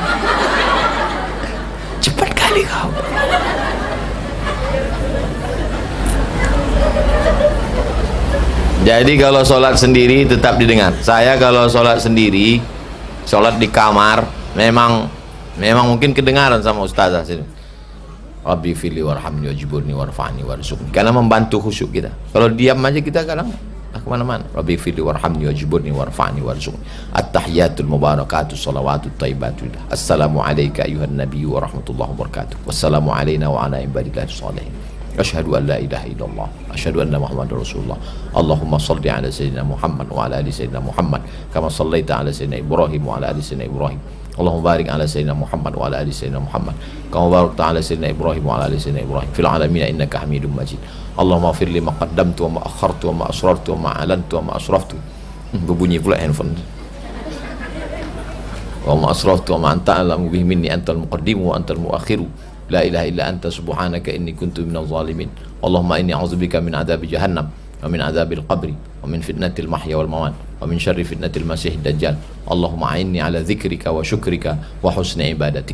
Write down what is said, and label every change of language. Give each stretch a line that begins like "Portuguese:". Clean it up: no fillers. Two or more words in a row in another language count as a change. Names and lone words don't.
Indonesian: Cepat kali kau. Jadi kalau sholat sendiri tetap didengar. Saya kalau sholat sendiri, sholat di kamar, memang mungkin kedengaran sama ustazah sini.
Arabic: رب اغفر لي وارحمني واجبرني وارفعني وارزقني.
Indonesian: Karena membantu khusyuk kita. Kalau diam aja kita kadang kemana-mana.
Arabic: رب اغفر لي وارحمني واجبرني وارفعني وارزقني. التحيات المباركات الصلوات الطيبات. السلام عليك أيها النبي ورحمة الله وبركاته. السلام علينا وعلى عباد الله الصالحين. أشهد أن لا إله إلا الله، أشهد أن محمدا رسول الله. اللهم صل على سيدنا محمد وعلى آل سيدنا محمد كما صليت على سيدنا إبراهيم وعلى آل سيدنا إبراهيم. اللهم بارك على سيدنا محمد وعلى آل سيدنا محمد كما باركت على سيدنا إبراهيم وعلى آل سيدنا إبراهيم في العالمين إنك حميد مجيد. اللهم اغفر لي ما قدمت وما أخرت وما أسررت وما أعلنت وما أسرفت.
Indonesian: Berbunyi pula handphone.
Arabic: وما أسرفت وما أنت أعلم به مني أنت المقدم وأنت المؤخر. لا إله إلا أنت سبحانك إني كنت من الظالمين. اللهم إني أعوذ بك من عذاب جهنم ومن عذاب القبر ومن فتنة المحيا والممات ومن شر فتنة المسيح الدجال. اللهم أعني على ذكرك وشكرك وحسن عبادتك.